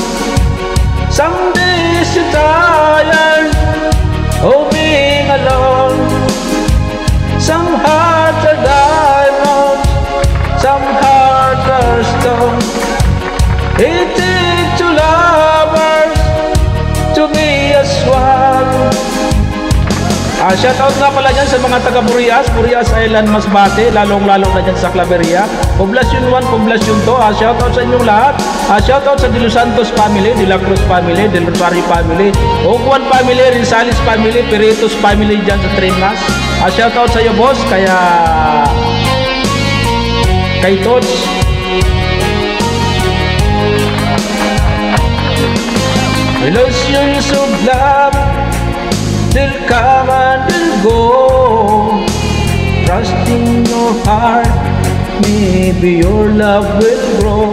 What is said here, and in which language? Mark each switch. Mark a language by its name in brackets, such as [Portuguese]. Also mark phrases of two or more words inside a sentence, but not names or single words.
[English] Some days you're tired of being alone. Some hearts are diamonds, some hearts are stone. It takes two lovers to be as one. [Filipino] Shoutout nga pala dyan sa mga taga Burias, Burias Island, Masbate, lalong-lalong na dyan sa Claveria, Poblacion 1, Poblacion 2. Shoutout sa inyong lahat. Shoutout sa De Los Santos family, De La Cruz family, Del Rosario family, Oguan family, Rinsalis family, Peritos family dyan sa Trinas. Shoutout sa iyo, boss, kay Tots. [English] Illusions of love, they'll come and they'll go. Trust in your heart, maybe your love will grow.